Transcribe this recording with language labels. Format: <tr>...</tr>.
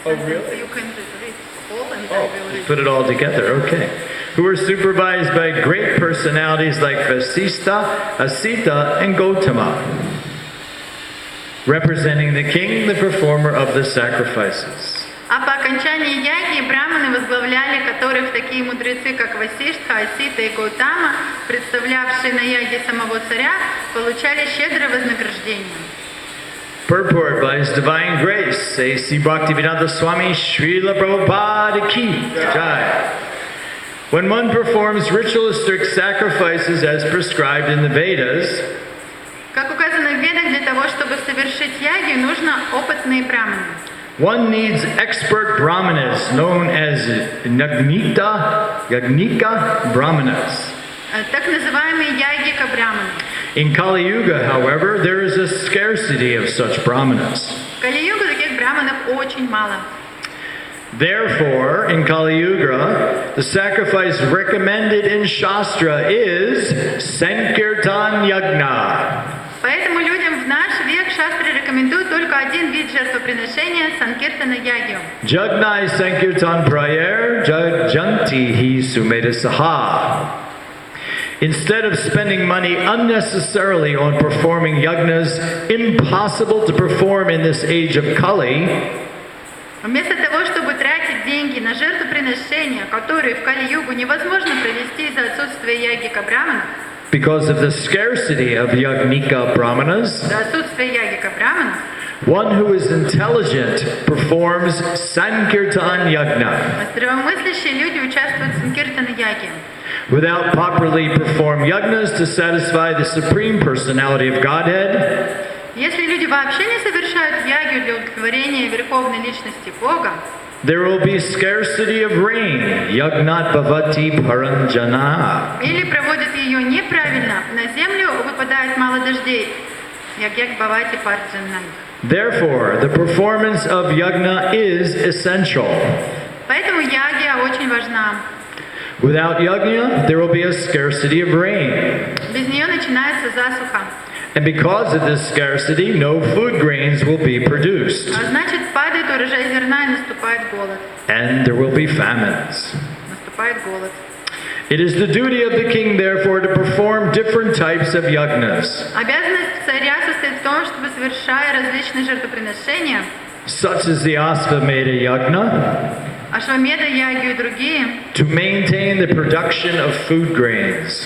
<en>Oh, sentence. really? You can read all and I will read. put it all together, okay. Who were supervised by great personalities like Vasishta, Asita, and Gautama, representing the king, the performer of the sacrifices.</en> <ru>А по окончании яги браманы возглавляли которых такие мудрецы, как Васиштха, Асита и Гаутама, представлявшие на яге самого царя, получали щедрое вознаграждение.</ru> <en>Purport by His Divine Grace, A.C. Bhaktivedanta Swami Srila Prabhupada Ki Jai. When one performs ritualistic sacrifices as prescribed in the Vedas,</en> <ru>Как указано в Ведах, для того, чтобы совершить яги, нужно опытные браманы.</ru> <en>one needs expert brahmanas known as Yagnika Brahmanas.</en> <ru>Так называемые ягика браманы.</ru> <en>In Kali Yuga, however, there is a scarcity of such brahmanas.</en> <ru>В Кали-югу таких браманов очень мало.</ru> <en>Therefore, in Kali Yuga, the sacrifice recommended in Shastra is Sankirtan Yagna.</en> <ru>Поэтому людям в наш век шастры рекомендуют только один вид жертвоприношения – санкиртана ягью.</ru> <sa>Jagnai Sankirtan Prayer Janti Hi Sumeda Saha.</sa> <en>Instead of spending money unnecessarily on performing yagnas impossible to perform in this age of Kali,</en> <ru>Вместо того, чтобы тратить деньги на жертвоприношения, которые в Кали-югу невозможно провести из-за отсутствия ягика браманов,</ru> <en>Because of the scarcity of yagnika brahmanas,</en> <ru>За отсутствие ягика браманов,</ru> <en>one who is intelligent performs sankirtan yagna.</en> <ru>здравомыслящие люди участвуют в санкиртана-яге.</ru> <en>Without properly performed yagnas to satisfy the supreme personality of Godhead,</en> <ru>Если люди вообще не совершают ягью для удовлетворения верховной личности Бога,</ru> <en>there will be scarcity of rain,</en> <sa>yagnat bhavati paranjana.</sa> <ru>или проводят ее неправильно, на землю выпадает мало дождей.</ru> <sa>Ягьяк бхавати парджанай.</sa> <en>Therefore, the performance of yagna is essential.</en> <ru>Поэтому ягья очень важна.</ru> <en>Without yagna, there will be a scarcity of rain.</en> <ru>Без нее начинается засуха.</ru> <en>And because of this scarcity, no food grains will be produced.</en> <ru>А значит, падает урожай зерна и наступает голод.</ru> <en>And there will be famines.</en> <ru>Наступает голод.</ru> <en>It is the duty of the king, therefore, to perform different types of yagnas,</en> <ru>Обязанность царя состоит в том, чтобы, совершая различные жертвоприношения,</ru> <en>such as the Asvamedha yagna,</en> <ru>ашвамеда, ягью и другие,</ru> <en>to maintain the production of food grains.</en>